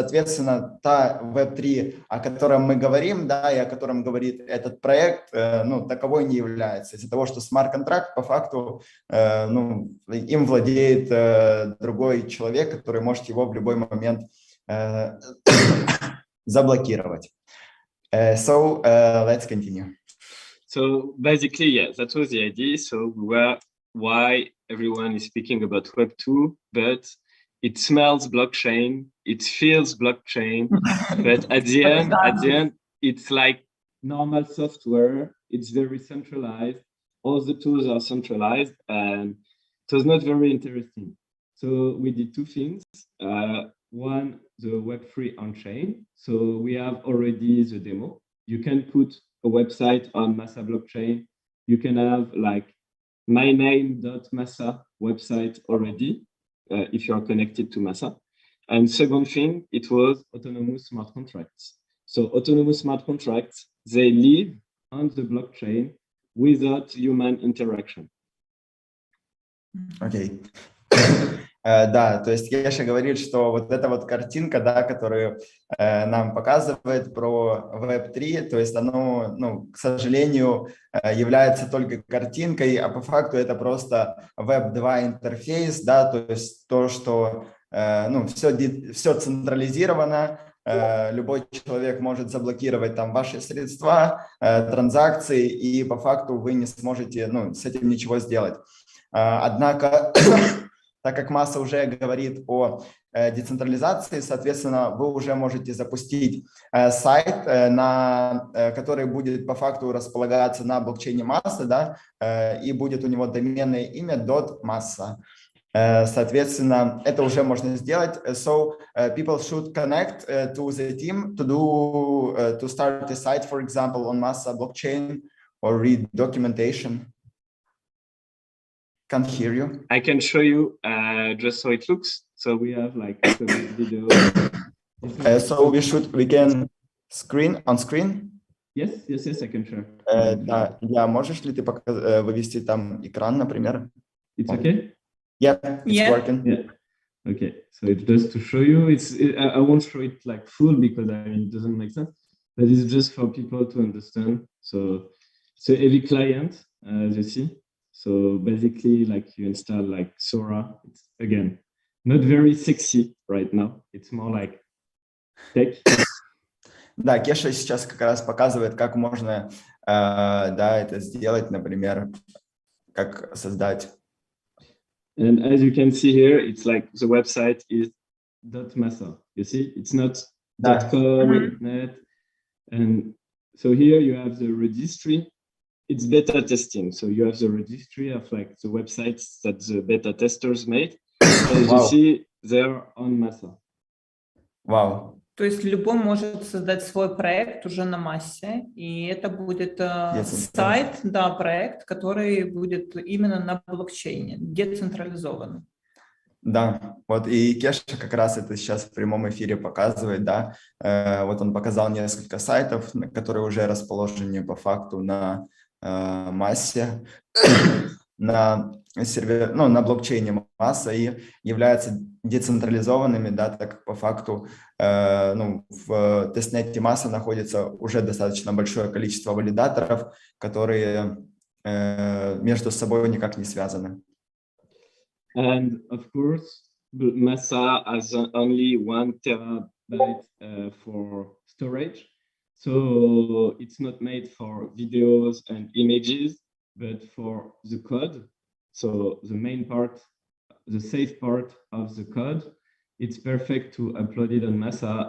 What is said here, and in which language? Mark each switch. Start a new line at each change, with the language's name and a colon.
Russian: Соответственно, та Web3, о котором мы говорим, да, и о котором говорит этот проект, ну, таковой не является. Из-за того, что смарт-контракт по факту, ну, им владеет другой человек, который может его в любой момент заблокировать.
English: So let's continue. So basically, yeah, that was the idea. So why everyone is speaking about Web2, but it smells blockchain, it feels blockchain, but at the end, it's like normal software. It's very centralized. All the tools are centralized, and it was not very interesting. So we did two things. One, the Web3 on-chain. So we have already the demo. You can put a website on Massa blockchain. You can have like myname.massa website already if you are connected to Massa. And second thing, it was autonomous smart contracts. So autonomous smart contracts, they live on the blockchain without human interaction. Okay.
Russian: Да, то есть Кеша говорит, что вот эта вот картинка, да, которую нам показывает про Web3, то есть оно, ну, к сожалению, является только картинкой, а по факту это просто Web2 интерфейс, да, то есть то, что, ну, все централизировано, любой человек может заблокировать там ваши средства, транзакции, и по факту вы не сможете, ну, с этим ничего сделать. Однако, так как Massa уже говорит о децентрализации, соответственно, вы уже можете запустить сайт, который будет по факту располагаться на блокчейне Massa, да, и будет у него доменное имя .massa. Соответственно, это уже можно сделать.
English: So people should connect to the team to start a site, for example, on Massa blockchain or read documentation. Can't hear you. I can show you just so it looks. So we have like a video. So we can on screen. Yes, I can share.
Russian: Да, Илья, можешь ли ты вывести там экран, например?
English: It's okay? Yeah, it's working. Yeah. Okay, so it's just to show you. I won't show it like full because I mean, it doesn't make sense, but it's just for people to understand. So it's a heavy client, as you see. So basically, like you install like Sora. It's again not very sexy right now. It's more like tech.
Russian: Да, Кеша сейчас как раз показывает, как можно да, это сделать, например, как создать.
English: And as you can see here, it's like the website is .massa. You see, it's not .com, .net. And so here you have the registry. It's beta testing. So you have the registry of like the websites that the beta testers made. As you see, they're on Massa.
Russian: Вау. То есть любой может создать свой проект уже на массе, и это будет сайт, да, проект, который будет именно на блокчейне, децентрализованный. Да, вот и Кеша как раз это сейчас в прямом эфире показывает, да. Вот он показал несколько сайтов, которые уже расположены по факту на массе, на сервер, ну, на блокчейне Massa и являются децентрализованными, да, так как по факту ну, в тестнете Massa находится уже достаточно большое количество валидаторов, которые между собой никак не связаны.
English: And of course, Massa has only 1 terabyte for storage. So it's not made for videos and images, but for the code. So the main part, the safe part of the code, it's perfect to upload it on Massa.